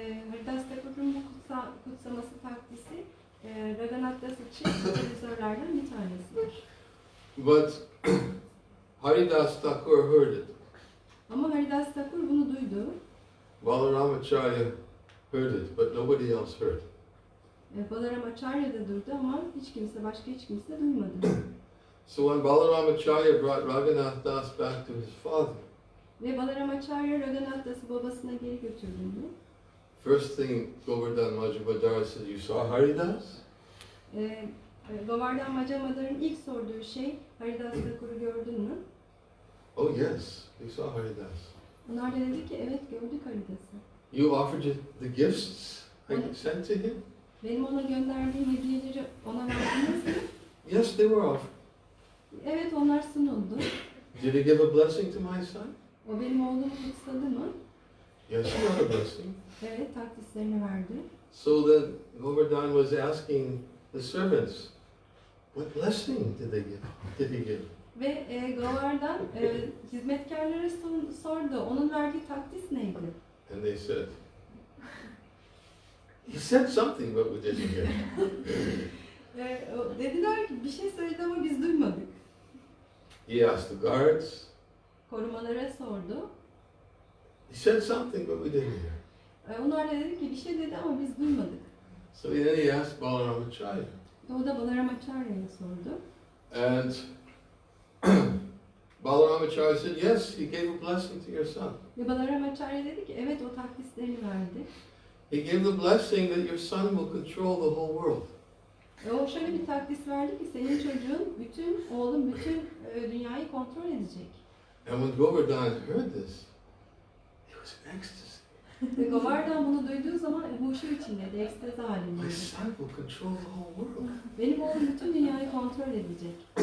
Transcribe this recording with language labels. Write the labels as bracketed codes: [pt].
[tr] Haridas Thakur'un bu kutsaması takdisi Raghunath Das için katalizörlerden bir tanesidir. [en] But Haridas Thakur heard it. [tr] Ama Haridas Thakur bunu duydu. [en] Balaramacharya heard it, but nobody else heard. [tr] Balaramacharya da duydu ama başka hiç kimse duymadı. [en] So when Balaramacharya brought Raghunath Das back to his father, [tr] Ve Balaramacharya Raghunath Das'ı babasına geri götürdüğünde, [en] first thing Govardhan Majumdar said, "You saw Haridas?" [tr] Govardhan Majumdar'ın ilk sorduğu şey, Haridas Thakur'u gördün mü? [en] Oh yes, we saw Haridas. [tr] Onlar da dedi ki evet gördük Haridas'ı. [en] You offered the gifts I sent to him? [tr] Benim ona gönderdiğim hediyeleri ona verdiniz mi? [en] Yes, they were offered. [tr] Evet onlar sunuldu. [en] Did he give a blessing to my son? [tr] O benim oğlumu kutsadı mı? [en] Yes, he got a blessing. [tr] Evet takdislerini verdi. [en] So then Govardhan was asking the servants, what blessing did he give? [tr] Ve Govardhan hizmetkarlara sordu. Onun verdiği takdis neydi? [en] And they said, he said something but we didn't hear. [tr] Dediler ki bir şey söyledi ama biz duymadık. [en] He asked the guards. [tr] Korumalara sordu. [en] He said something but we didn't hear. [tr] Onlar da dedi ki bir şey dedi ama biz duymadık. [en] So then he asked Balaramacharya. [tr] O da Balaramacharya sordu. [en] And Balaramacharya said, yes, he gave a blessing to your son. [tr] Ve Balaramacharya dedi ki evet o takdislerini verdi. [en] He gave the blessing that your son will control the whole world. [tr] O şöyle bir takdis verdi ki senin çocuğun, oğlun bütün dünyayı kontrol edecek. [en] And when Govardhan heard this, he was in ecstasy. [tr] Ve Govardhan bunu duyduğu zaman huşu içindeydi, ekstazi [en] My [tr] halindeydi. [en] son will control the whole world. [tr] Benim oğlum bütün dünyayı kontrol edecek.